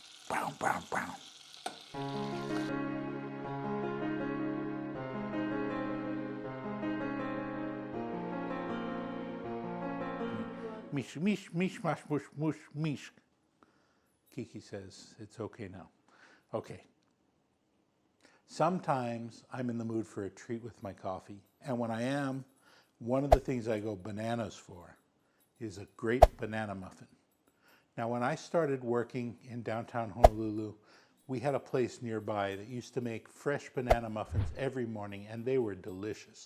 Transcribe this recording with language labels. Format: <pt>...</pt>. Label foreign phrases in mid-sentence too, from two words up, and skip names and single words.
<en>Brown, brown, brown. Mish, mish, mish, mash, mush, mush, mish. Kiki says it's okay now. Okay. Sometimes I'm in the mood for a treat with my coffee. And when I am, one of the things I go bananas for is a great banana muffin. Now, when I started working in downtown Honolulu, we had a place nearby that used to make fresh banana muffins every morning, and they were delicious.</en>